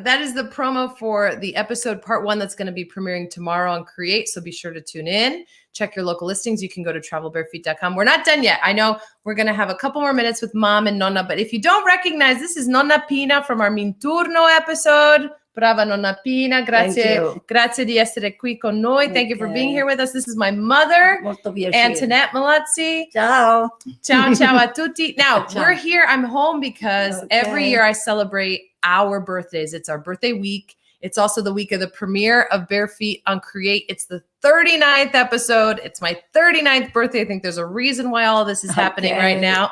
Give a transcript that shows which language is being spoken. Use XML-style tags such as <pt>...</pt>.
<en>That is the promo for the episode part 1 that's going to be premiering tomorrow on Create. So be sure to tune in. Check your local listings. You can go to travelbarefeet.com. We're not done yet. I know we're going to have a couple more minutes with Mom and Nonna, but if you don't recognize, this is Nonna Pina from our Minturno episode.</en> <it>Brava Nonna Pina, grazie, grazie di essere qui con noi.</it> <en>Thank you for being here with us. This is my mother,</en> <it>Molto piacere.</it> <en>Antoinette Malazzi.</en> <it>Ciao. Ciao, ciao a tutti.</it> <en>Now, we're here. I'm home because every year I celebrate our birthdays. It's our birthday week. It's also the week of the premiere of Bare Feet on Create. It's the 39th episode. It's my 39th birthday. I think there's a reason why all of this is happening right now.</en>